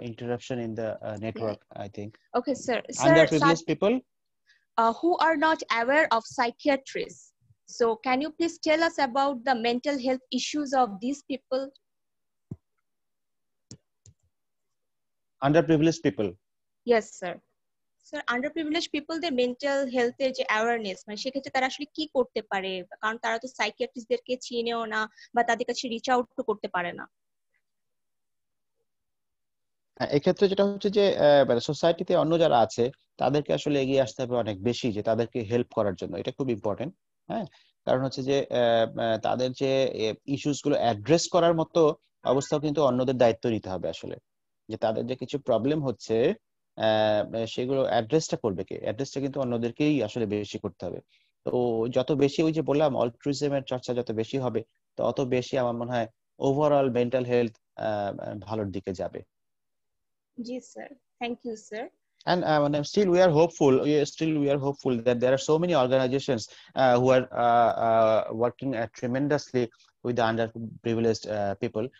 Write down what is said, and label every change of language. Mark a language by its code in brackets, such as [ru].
[en] interruption in the network, I think. Okay, sir. Underprivileged people? Who are not aware of psychiatrists. So can you please tell us about the mental health issues of these people? Underprivileged people? Yes, sir. Sir, underprivileged people, their mental health [bn] এর যে awareness, মানে সেক্ষেত্রে তারা আসলে কি করতে পারে, কারণ তারা তো সাইকিয়াট্রিস্টদেরকে চিনেও না বা তাদের কাছে রিচ আউট করতে পারে না। এক্ষেত্রে যেটা হচ্ছে যে সোসাইটিতে অন্য যারা আছে তাদেরকে আসলে এগিয়ে আসতে হবে অনেক বেশি, যে তাদেরকে হেল্প করার জন্য। এটা খুব ইম্পর্টেন্ট। হ্যাঁ, কারণ হচ্ছে যে তাদের যে ইস্যুস গুলো অ্যাড্রেস করার মতো অবস্থাও কিন্তু অন্যদের দায়িত্ব নিতে হবে আসলে, যে তাদের যে কিছু প্রবলেম হচ্ছে সেগুলো অ্যাড্রেসটা করবে কে? অ্যাড্রেসটা কিন্তু অন্যদেরকেই আসলে বেশি করতে হবে। তো যত বেশি, ওই যে বললাম, অল্ট্রুইজমের চর্চা যত বেশি হবে, তত বেশি আমার মনে হয় ওভারঅল মেন্টাল হেলথ ভালোর দিকে যাবে। [en] Yes, sir. Thank you, sir. And still we are hopeful. We are hopeful that there are so many organizations who are working tremendously with the underprivileged people.